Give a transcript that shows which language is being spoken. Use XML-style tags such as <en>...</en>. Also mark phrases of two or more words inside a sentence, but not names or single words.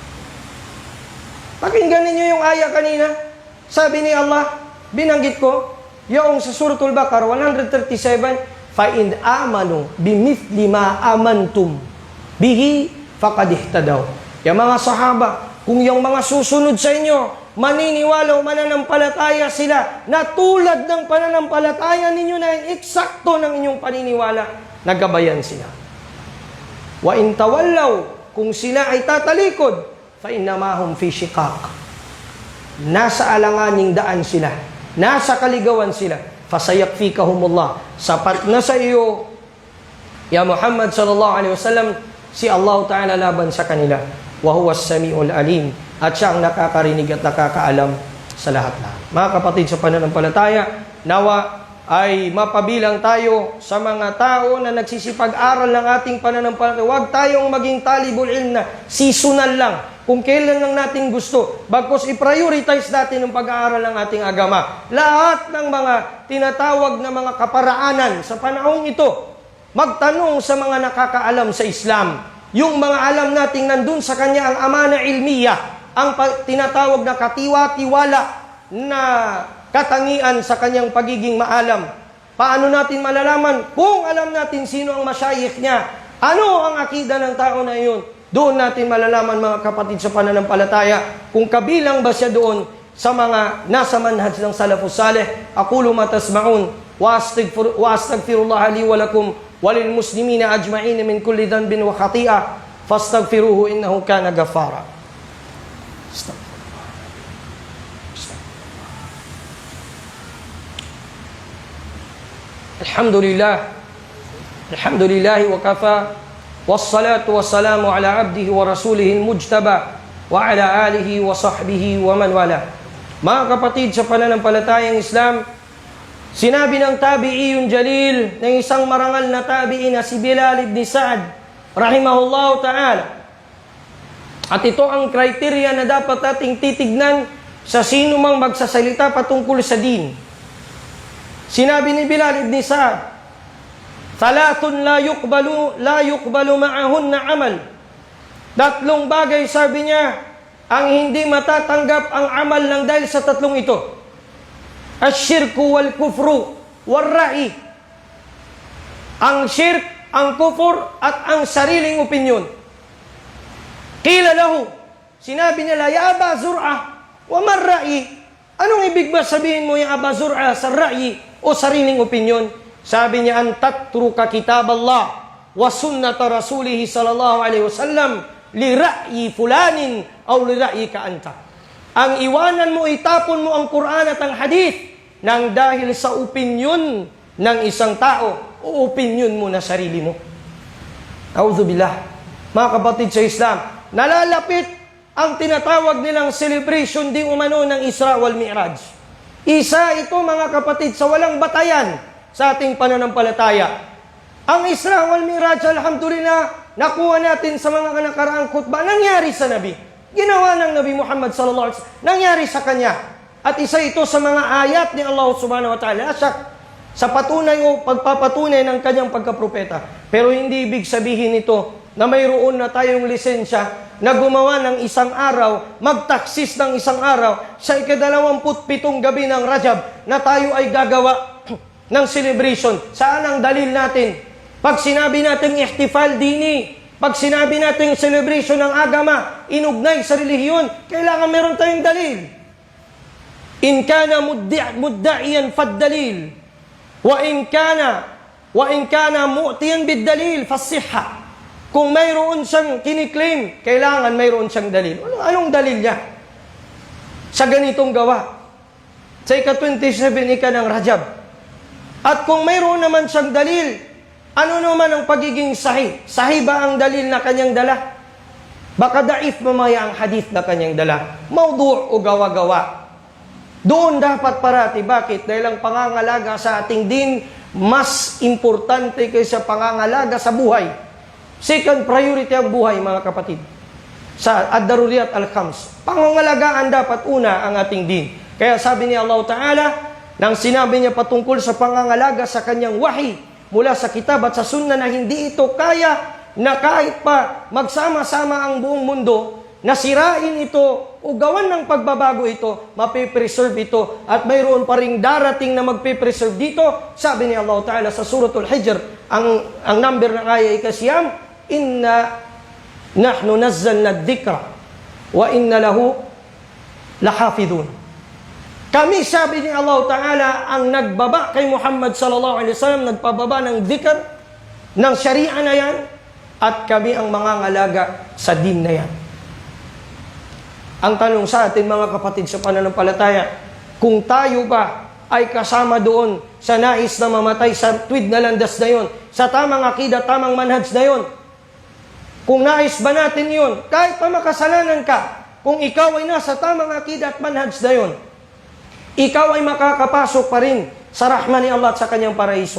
<tl>Pakinggan ninyo yung aya kanina. Sabi ni Allah, binanggit ko, yung sa Suratul Baqarah 137,</tl> <ar>فَإِنْ آمَنُوا بِمِثْلِ مَا آمَنْتُمْ بِهِ فَقَدْ اهْتَدَوْا.</ar> <tl>Yung mga sahaba, kung yung mga susunod sa inyo, maniniwala o mananampalataya sila na tulad ng pananampalataya ninyo na yung eksakto ng inyong paniniwala, nagabayan sila.</tl> <ar>وَإِنْ تَوَلَّوْا,</ar> <tl>kung sila ay tatalikod,</tl> <ar>فَإِنَّمَا هُمْ فِي شِقَاقٍ,</ar> <tl>nasa alanganing daan sila, nasa kaligawan sila. Fasayakfikahumullah, sapat na sa iyo,</tl> <ar>يا محمد صلى الله عليه وسلم,</ar> <tl>si Allah Ta'ala laban sa kanila.</tl> <ar>وهو السميع العليم,</ar> <tl>at siya ang nakakarinig at nakakaalam sa lahat-lahat. Mga kapatid sa pananampalataya, nawa ay mapabilang tayo sa mga tao na nagsisipag-aral ng ating pananampalataya. Huwag tayong maging</tl> <ar>طالب العلم</ar> <tl>na seasonal lang, kung kailan lang natin gusto. Bagkus i-prioritize natin ang pag-aaral ng ating agama. Lahat ng mga tinatawag na mga kaparaanan sa panahong ito, magtanong sa mga nakakaalam sa Islam. Yung mga alam nating nandun sa kanya ang</tl> <ar>أمانة علمية,</ar> <tl>ang tinatawag na katiwa-tiwala na katangian sa kanyang pagiging maalam. Paano natin malalaman? Kung alam natin sino ang masyayikh niya, ano ang akida ng tao na iyon, doon natin malalaman mga kapatid sa pananampalataya kung kabilang ba siya doon sa mga nasa manhaj ng</tl> <ar>السلف الصالح. أقول ما تسمعون وأستغفر الله لي ولكم وللمسلمين أجمعين من كل ذنب وخطيئة فاستغفروه إنه كان غفارا. الحمد لله وكفى والصلاة والسلام على عبده ورسوله المجتبى وعلى آله وصحبه ومن والى.</ar> <tl>Mga kapatid sa pananampalatayang Islam, Sinabi ng</tl> <ar>تابعي جليل,</ar> <tl>ng isang marangal na tabi'i na si Bilal ibn Sa'ad,</tl> <ar>رحمه الله تعالى.</ar> <tl>At ito ang kriteria na dapat nating titignan sa sino mang magsasalita patungkol sa din. Sinabi ni Bilal ibn Sa'ad,</tl> <ar>"ثلاث لا يقبل معهن عمل."</ar> <tl>Tatlong bagay, sabi niya, ang hindi matatanggap ang amal ng dahil sa tatlong ito.</tl> <ar>الشرك والكفر والرأي.</ar> <tl>Ang shirk, ang kufur, at ang sariling opinyon.</tl> <ar>قيل له,</ar> <tl>sinabi nila,</tl> <ar>"يا أبا زرعة ومن الرأي?"</ar> <tl>Anong ibig ba sabihin mo,</tl> <ar>يا أبا زرعة,</ar> <tl>sa ra'i o sariling opinyon? Sabi niya,</tl> <ar>"أن تترك كتاب الله وسنة رسوله صلى الله عليه وسلم لرأي فلان أو لرأيك أنت."</ar> <tl>Ang iwanan mo, itapon mo ang Quran at ang hadith nang dahil sa opinyon ng isang tao o opinyon mo na sarili mo.</tl> <ar>أعوذ بالله.</ar> <tl>Mga kapatid sa Islam, nalalapit ang tinatawag nilang celebration di umano ng Isra wal Mi'raj. Isa ito, mga kapatid, sa walang batayan sa ating pananampalataya. Ang Isra wal Mi'raj, alhamdulillah, nakuha natin sa mga nakaraang khutbah, nangyari sa Nabi. Ginawa ng Nabi Muhammad</tl> <ar>صلى الله عليه وسلم,</ar> <tl>nangyari sa kanya. At isa ito sa mga ayat ni Allah</tl> <ar>سبحانه وتعالى</ar> <tl>sa patunay o pagpapatunay ng kanyang pagkapropeta. Pero hindi ibig sabihin ito na mayroon na tayong lisensya na gumawa ng isang araw, magtaksis ng isang araw sa ika-27 gabi ng Rajab na tayo ay gagawa ng celebration. Saan ang dalil natin? Pag sinabi natin</tl> <ar>احتفال ديني,</ar> <tl>pag sinabi natin celebration ng agama, inugnay sa relihiyon, kailangan meron tayong dalil.</tl> <ar>إن كان مدعيا فالدليل وإن كان معطيا بالدليل فالصحة.</ar> <tl>Kung mayroon siyang kiniklaim, kailangan mayroon siyang dalil. Anong dalil niya? Sa ganitong gawa, sa ika-27 ng Rajab. At kung mayroon naman siyang dalil, ano naman ang pagiging sahih? Sahih ba ang dalil na kanyang dala? Baka daif mamaya ang hadith na kanyang dala. Mawdu' o gawa-gawa. Doon dapat parati. Bakit? Dahil ang pangangalaga sa ating din mas importante kaysa pangangalaga sa buhay.</tl> <en>Second priority</en> <tl>ang buhay, mga kapatid.</tl> <ar>Sa الضروريات الخمس.</ar> <tl>Pangangalagaan dapat una ang ating din. Kaya sabi ni Allah Ta'ala, nang sinabi niya patungkol sa pangangalaga sa kanyang wahi mula sa kitab at sa sunna na hindi ito kaya na kahit pa magsama-sama ang buong mundo, nasirain ito o gawan ng pagbabago ito, mapipreserve ito, at mayroon pa ring darating na magpipreserve dito. Sabi ni Allah Ta'ala sa Suratul Hijr, ang number ng ayah ikasiyam,</tl> <ar>"إنا نحن نزلنا الذكر وإنا له لحافظون."</ar> <tl>Kami, sabi ni Allah Ta'ala, ang nagbaba kay Muhammad</tl> <ar>صلى الله عليه وسلم,</ar> <tl>nagpababa ng dhikr, ng sharia na yan, at kami ang mangangalaga sa din na yan. Ang tanong sa atin, mga kapatid sa pananampalataya, kung tayo ba ay kasama doon sa nais na mamatay sa tuwid na landas na yon, sa tamang akida, tamang manhaj na yon, kung nais ba natin yon, kahit pa makasalanan ka, kung ikaw ay nasa tamang akida at manhaj na yon, ikaw ay makakapasok pa rin sa rahman ni Allah at sa kanyang paraiso.</tl>